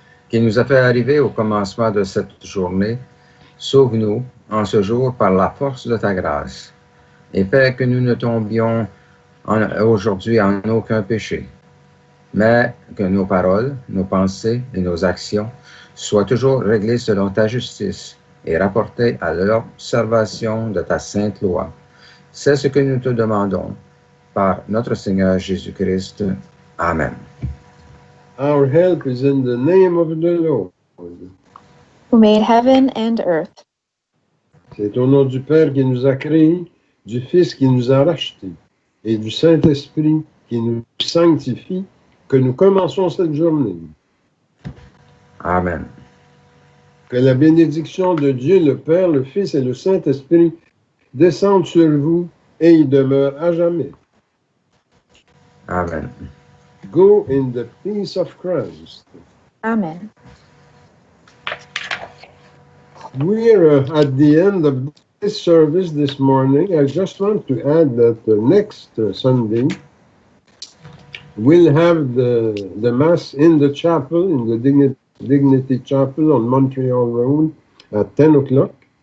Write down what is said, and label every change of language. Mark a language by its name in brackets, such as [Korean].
[French] qui nous a fait arriver au commencement de cette journée, sauve-nous en ce jour par la force de ta grâce, et fais que nous ne tombions aujourd'hui en aucun péché, mais que nos paroles, nos pensées et nos actions soient toujours réglées selon ta justice et rapportées à l'observation de ta sainte loi. C'est ce que nous te demandons par notre Seigneur Jésus-Christ. Amen. [English] our help is in the name of the Lord. Who made heaven and earth. [French] C'est au nom du Père qui nous a créés, du Fils qui nous a rachetés et du Saint-Esprit qui nous sanctifie que nous commençons cette journée. Amen. Que la bénédiction de Dieu, le Père, le Fils et le Saint-Esprit descendent sur vous et y demeurent à jamais. Amen. [English] Go in the peace of Christ. Amen. We're at the end of this service this morning. I just want to add that next Sunday, we'll have the Mass in the chapel, in the Dignity Chapel on Montreal Road at 10 o'clock.